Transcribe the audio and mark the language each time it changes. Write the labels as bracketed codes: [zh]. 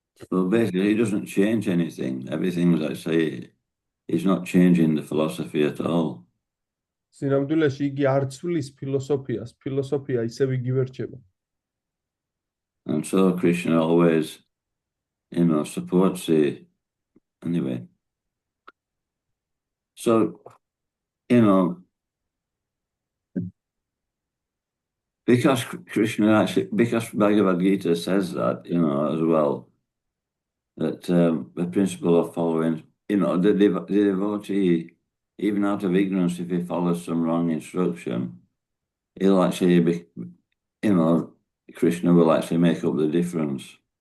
[en] Well, basically, he doesn't change anything. Everything, as I say, he's not changing the philosophy at all. [ka] სინამდვილეში იგი არ ცვლის ფილოსოფიას, ფილოსოფია ისევ იგივე რჩება. [en] And so Krishna always, supports the, anyway. So, because because Bhagavad Gita says that, as well, that the principle of following, the devotee, even out of ignorance, if he follows some wrong instruction, he'll actually Krishna will actually make up the difference.